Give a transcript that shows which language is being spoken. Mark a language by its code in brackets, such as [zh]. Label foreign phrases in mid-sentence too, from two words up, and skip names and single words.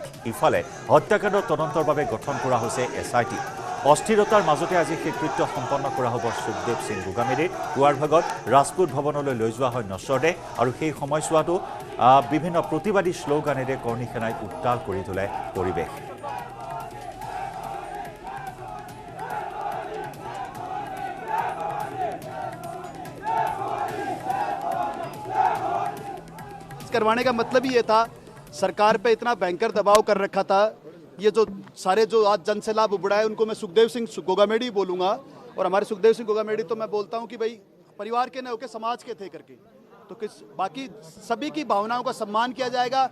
[as] ইফালে হত্যাকাণ্ডৰ তদন্তৰ বাবে গঠন কৰা হৈছে SIT। অস্থিৰতাৰ মাজতে আজি শেষকৃত্য সম্পন্ন কৰা হ'ব সুখদেৱ সিং গোগামেৰিৰ। পুৱাৰ ভাগত ৰাজপুত ভৱনলৈ লৈ যোৱা হয় নশ্বৰদেহ আৰু সেই সময়ছোৱাতো বিভিন্ন প্ৰতিবাদী শ্লোগানেৰে কৰ্ণী সেনাই উত্তাল কৰি তোলে পৰিৱেশ। [hi] करवाने का मतलब ही ये था, सरकार पे इतना भयंकर दबाव कर रखा था। ये जो सारे जो आज जन से लाभ उबड़ा है उनको मैं सुखदेव सिंह गोगामेडी बोलूँगा और हमारे सुखदेव सिंह गोगामेड़ी तो मैं बोलता हूं कि भाई परिवार के न होकर समाज के थे करके, तो बाकी सभी की भावनाओं का सम्मान किया जाएगा।